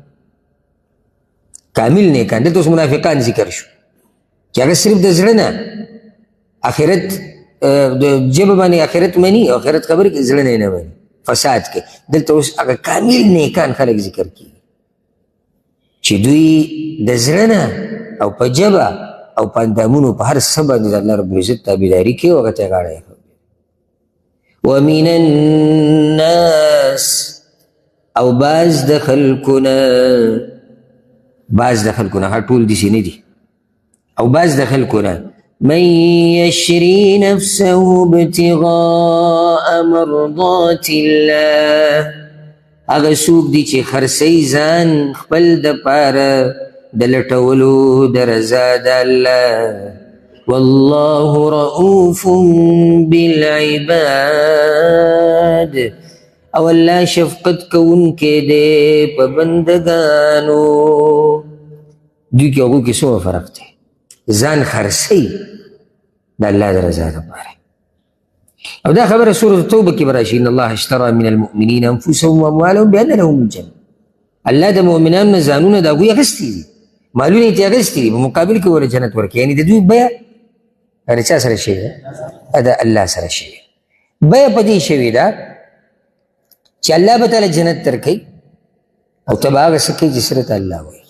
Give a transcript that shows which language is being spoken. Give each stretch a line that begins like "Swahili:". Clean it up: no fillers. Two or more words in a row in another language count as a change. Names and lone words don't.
Pashto: کامل نیکان دلته اوس منافقان ذکر شو چې هغه صرف د زړه نه آخرت د ژبه باندې آخرت مني او آخرت خبرې کوي زړه نه مني فساد کوي. دلته اوس هغه کامل نیکان خلک ذکر کیږي چې دوی د زړه نه او په ژبه او په اندامونو په هر څه باندې د
Arabic: الله رب العزت
Pashto: تابعداري کوي او هغه ته یې غاړه ایښوي.
Arabic: ومن الناس
Pashto: او بعض د خلکونه هر ټول داسې نه دي او بعض د خلکونه
Arabic: من یشری نفسه ابتغاء مرضات الله
Pashto: هغه څوک دي چې خرڅوي ځان خپل دپاره د لټولو د رضا د الله.
Arabic: والله رؤوف بالعباد
Pashto: او الله شفقت کوونکی دی په بندګانو. دوی کې هغو کې څومره فرق دی ځان خرڅوي د الله د رضا دپاره. او دا خبره سورة توبه کې به راشي
Arabic: ان الله اشترى من المؤمنین انفسهم واموالهم بان لهم الجنه.
Pashto: الله د مؤمنانو نه ځانونه د هغوی اخیستي دي مالونه یې ترې اخیستي دي په مقابل کې ورله جنت ورکوي. یعنې د دوی بیه د چا سره شوې ده؟ د الله سره شوې. بیه په دې شوې ده چې الله به تعالی جنت درکوي او ته به هغه څه کوي چې سره ته الله وایي.